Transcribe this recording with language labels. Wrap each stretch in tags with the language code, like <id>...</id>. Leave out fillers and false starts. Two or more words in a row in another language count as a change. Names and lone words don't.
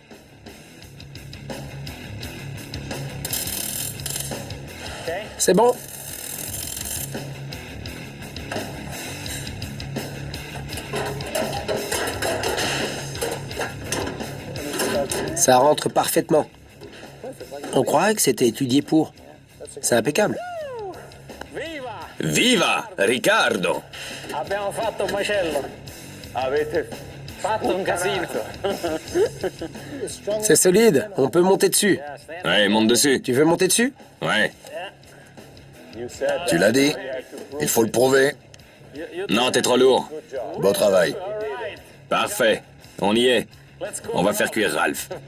<fr>C'est bon? Ça rentre parfaitement. On croirait que c'était étudié pour. C'est impeccable.</fr> <it>Viva Riccardo! Abbiamo fatto un macello. Avete fatto un casino.</it> <fr>C'est solide. On peut monter dessus. Ouais, monte dessus. Tu veux monter dessus? Ouais. Tu l'as dit? Il faut le prouver. Non, t'es trop lourd. Beau travail. Parfait. On y est. On va faire cuire Ralph.</fr>